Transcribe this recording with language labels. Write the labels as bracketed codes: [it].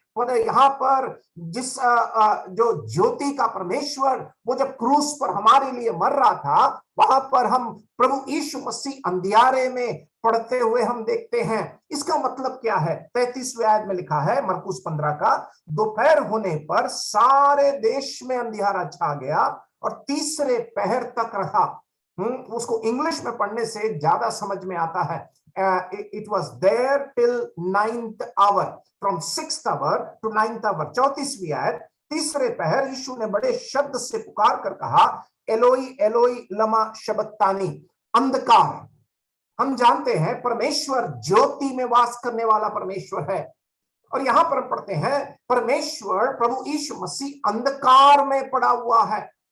[hi] पर यहाँ पर जिस जो ज्योति का परमेश्वर वो जब क्रूस पर हमारे लिए मर रहा था, वहां पर हम प्रभु यीशु मसीह अंधियारे में पढ़ते हुए हम देखते हैं। इसका मतलब क्या है? 33वें आयत में लिखा है मरकुस 15 का, दोपहर होने पर सारे देश में अंधियारा छा गया और तीसरे पहर तक रहा। उसको इंग्लिश में पढ़ने से ज्यादा समझ में आता है। [en] It was there till 9th hour, from 6th hour to 9th hour। [hi] 34वीं आयत, तीसरे पहर यीशु ने बड़े शब्द से पुकार कर कहा, एलोई एलोई लमा शबक्तानी। अंधकार, हम जानते हैं परमेश्वर ज्योति में वास करने वाला परमेश्वर है। और यहां पर हम पढ़ते हैं परमेश्वर प्रभु यीशु मसीह अंधकार में पड़ा हुआ है।